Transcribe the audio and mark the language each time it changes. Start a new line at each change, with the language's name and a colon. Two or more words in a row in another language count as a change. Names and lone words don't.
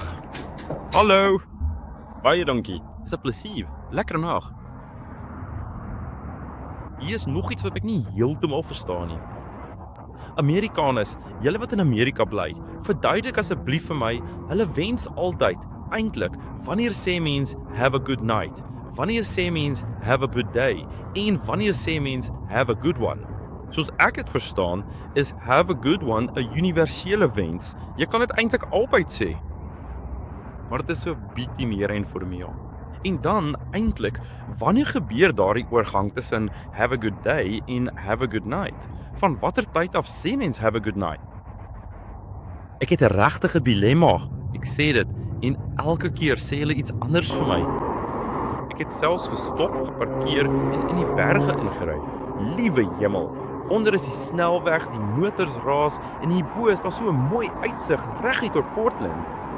Afrikaans: Hallo. Baie dankie. Dis 'n plesier. Lekker nag. Hier is nog iets wat ek nie heeltemal verstaan nie. Amerikaners, julle wat in Amerika bly, verduidelik asseblief vir my, hulle wens altyd, eintlik, wanneer sê mens
English: have a good night,
Afrikaans: wanneer sê mens
English: have a good day,
Afrikaans: en wanneer sê mens
English: have a good one.
Afrikaans: Soos ek het verstaan, is
English: have a good one
Afrikaans: 'n universele wens. Jy kan dit eintlik altyd sê. Maar dit is so bietjie meer informeel. En dan, eintlik, wanneer gebeur daardie oorgang tussen
English: have a good day
Afrikaans: en
English: have a good night?
Afrikaans: Van watter tyd af sê mens
English: have a good night?
Afrikaans: Ek het 'n regtige dilemma. Ek sê dit, en elke keer sê hulle iets anders vir my. Ek het selfs gestop, geparkeer en in die berge ingery. Liewe hemel, onder is die snelweg, die motors raas en hierbo is daar so 'n mooi uitsig reguit oor Portland.